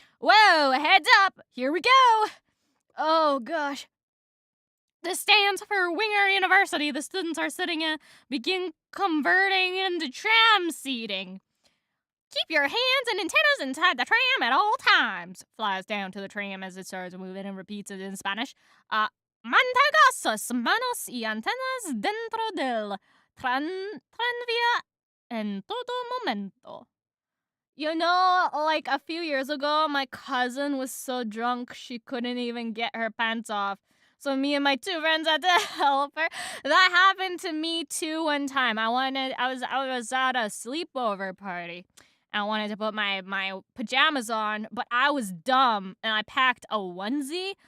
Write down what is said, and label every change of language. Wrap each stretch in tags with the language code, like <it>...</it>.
<en>Whoa, heads up. Here we go. Oh, gosh. This stands for Winger University. The students are sitting in, begin converting into tram seating. Keep your hands and antennas inside the tram at all times. Flies down to the tram as it starts moving and repeats it in Spanish.</en> <es>Mantenga sus manos y antenas dentro del tranvía en todo momento.</es> <en>You know, like a few years ago, my cousin was so drunk she couldn't even get her pants off. So me and my two friends had to help her. That happened to me too one time. I was at a sleepover party. I wanted to put my pajamas on, but I was dumb and I packed a onesie.</en>